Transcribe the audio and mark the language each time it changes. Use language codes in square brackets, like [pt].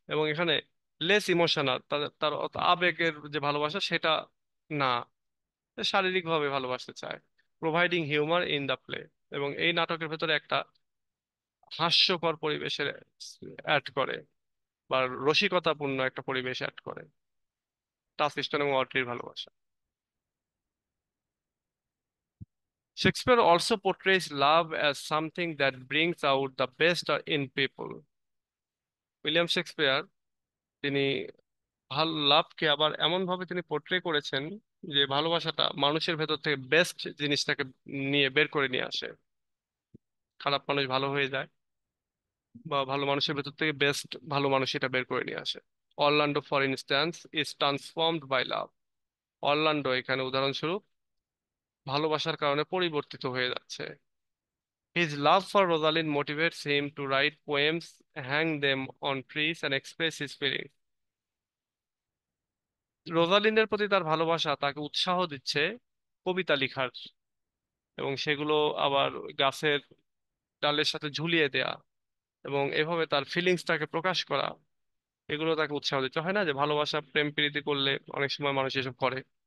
[bn] এবং এখানে less emotional, তার তার অত আবেগের যে ভালোবাসা সেটা না, শারীরিক ভাবে ভালোবাসতে চায়। [en] providing humour in the play, [bn] এবং এই নাটকের ভেতরে একটা হাস্যকর পরিবেশের অ্যাড করে, বা রসিকতাপূর্ণ একটা পরিবেশ অ্যাড করে টাসিস্টন এবং অড্রির ভালোবাসা। [en] Shakespeare also portrays love as something that brings out the best in people. [bn] William Shakespeare তিনি লাভকে আবার এমন ভাবে তিনি পোর্ট্রে করেছেন যে ভালোবাসাটা মানুষের ভেতর থেকে বেস্ট জিনিসটাকে নিয়ে বের করে নিয়ে আসে। খারাপ মানুষ ভালো হয়ে যায়, বা ভালো মানুষের ভেতর থেকে বেস্ট ভালো মানুষ এটা বের করে নিয়ে আসে। [en] Orlando for instance is transformed by love. [bn] Orlando এখানে উদাহরণস্বরূপ ভালোবাসার কারণে পরিবর্তিত হয়ে যাচ্ছে। [en] His love for Rosalind motivates him to write poems, hang them on trees, and express his feelings. [bn] রোজালিন্ডের প্রতি তার ভালোবাসা তাকে উৎসাহ দিচ্ছে কবিতা লেখার, এবং সেগুলো আবার গাছের ডালের সাথে ঝুলিয়ে দেয়া এবং এভাবে তার ফিলিংসটাকে প্রকাশ করা, এগুলো তাকে উৎসাহ দিতে হয় না, যে ভালোবাসা প্রেম প্রীতি করলে অনেক সময় মানুষ এসব করে।